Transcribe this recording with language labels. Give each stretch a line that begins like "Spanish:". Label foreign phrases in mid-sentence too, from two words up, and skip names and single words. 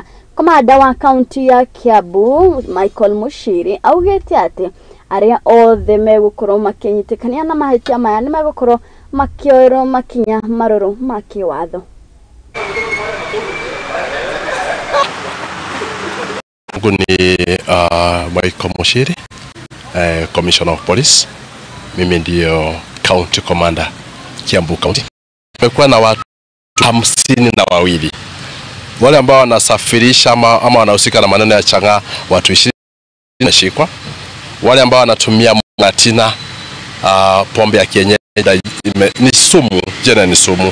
Kikuyu: Komanda wa kaunti ya Kiambu Michael Mushiri augite ati aria othe megukorwo makinyitikania na mahitia maya ni megukorwo makioerwo makinya maruru ma kiwatho.
English: Ni Michael Mushiri, Commissioner of Police.
Swahili: Mimi ndio
English: County Commander
Swahili: Kiambu County. Tumekuwa na watu 52 wale ambao wanasafirisha ama wanahusika na maneno ya chang'aa, watu 20 wanashikwa. Wale ambao wanatumia mlatina, pombe ya kienyeji ni sumu, jana ni sumu.